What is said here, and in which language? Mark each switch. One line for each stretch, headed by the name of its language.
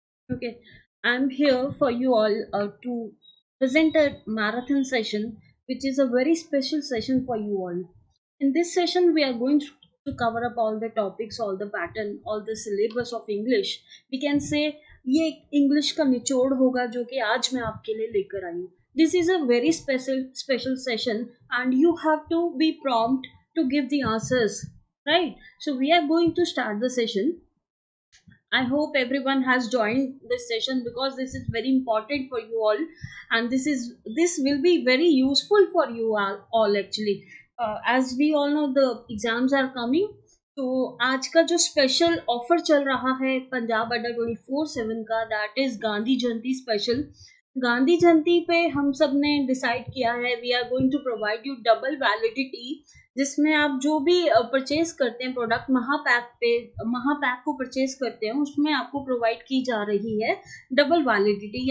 English: Okay, I'm here for you all to present a marathon session, which is a very special session for you all. In this session, we are going to cover up all the topics, all the pattern, all the syllabus of English. We can say
Hindi: ये English का निचोड़ होगा जो कि आज मैं आपके लिए लेकर आई हूँ.
English: This is a very special session, and you have to be prompt to give the answers, right? So we are going to start the session. I hope everyone has joined this session because this is very important for you all, and this will be very useful for you all actually. As we all know, the exams are coming.
Hindi: तो आज का जो special offer चल रहा है पंजाब अड्डा 24/7 का, that is Gandhi Jayanti special. Gandhi जयंती पे हम सब ने डिसाइड किया है
English: we are going to provide you double validity,
Hindi: जिसमें आप जो भी परचेज करते हैं प्रोडक्ट महापैक को परचेज करते हैं, उसमें आपको प्रोवाइड की जा रही है डबल वैलिडिटी.